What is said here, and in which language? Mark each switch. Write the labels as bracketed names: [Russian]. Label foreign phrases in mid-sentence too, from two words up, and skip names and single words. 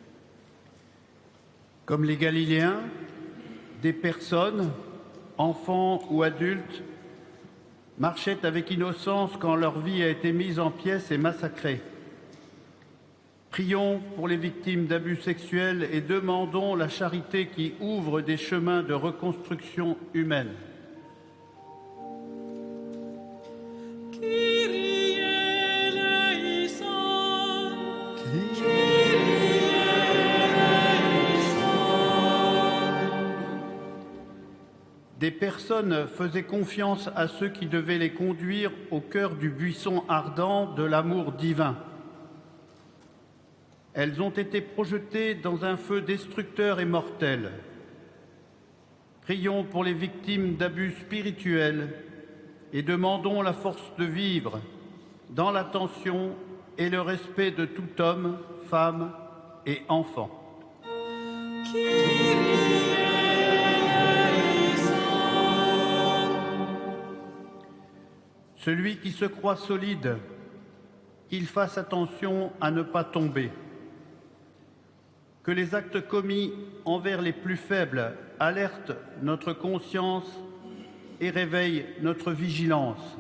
[French] Comme les Galiléens, des personnes, enfants ou adultes, marchaient avec innocence quand leur vie a été mise en pièces et massacrée. Prions pour les victimes d'abus sexuels et demandons la charité qui ouvre des chemins de reconstruction humaine. [Greek] Kyrie eleison, Kyrie eleison. [French] Des personnes faisaient confiance à ceux qui devaient les conduire au cœur du buisson ardent de l'amour divin. Elles ont été projetées dans un feu destructeur et mortel. Prions pour les victimes d'abus spirituels et demandons la force de vivre dans l'attention et le respect de tout homme, femme et enfant. [Greek] Kyrie eleison. [French] Celui qui se croit solide, qu'il fasse attention à ne pas tomber. Que les actes commis envers les plus faibles alertent notre conscience et réveillent notre vigilance.